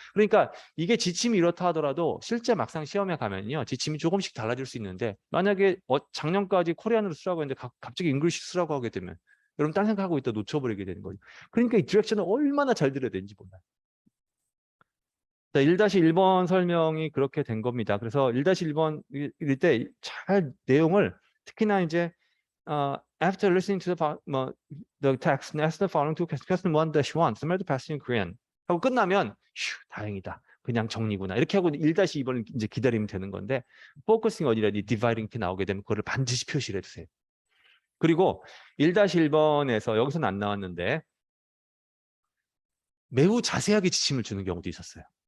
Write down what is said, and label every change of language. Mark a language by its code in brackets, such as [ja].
[ko] 그러니까 이게 지침이 이렇다 하더라도 실제 막상 시험에 가면요. 지침이 조금씩 달라질 수 있는데 만약에 작년까지 코리안으로 쓰라고 했는데 갑자기 잉글리시 쓰라고 하게 되면 여러분 딴 생각하고 있다 놓쳐버리게 되는 거죠. 그러니까 이 디렉션을 얼마나 잘 들어야 되는지 몰라요. 자, 1-1번 설명이 그렇게 된 겁니다. 그래서 1-1번 일 때 잘 내용을 특히나 이제 [en] after listening to the text, ask the following two questions. Question 1-1, summary the passage in Korean. [ko] 하고 끝나면 휴, 다행이다. 그냥 정리구나. 이렇게 하고 1-2번을 이제 기다리면 되는 건데 포커싱 어디라니 디바이딩 티 나오게 되면 그거를 반드시 표시를 해주세요. 그리고 1-1번에서 여기서는 안 나왔는데 매우 자세하게 지침을 주는 경우도 있었어요.